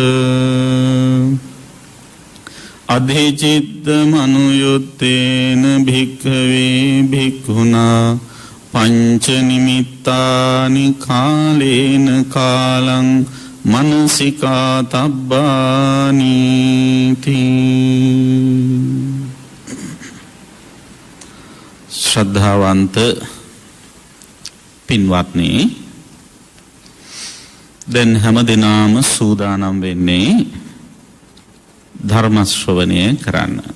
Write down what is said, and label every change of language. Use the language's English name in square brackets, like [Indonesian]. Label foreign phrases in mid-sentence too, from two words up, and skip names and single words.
[Pali] අධිචිත්ත මනුයුත්තේන භික්ඛවේ භික්ඛුනා පංච නිමිත්තානි කාලේන කාලං මනසිකා තබ්බානි [Sinhala] ශ්‍රද්ධාවන්ත පින්වත්නි, දැන් හැම දිනම සූදානම් වෙන්නේ ධර්ම ශ්‍රවණය කරන්න.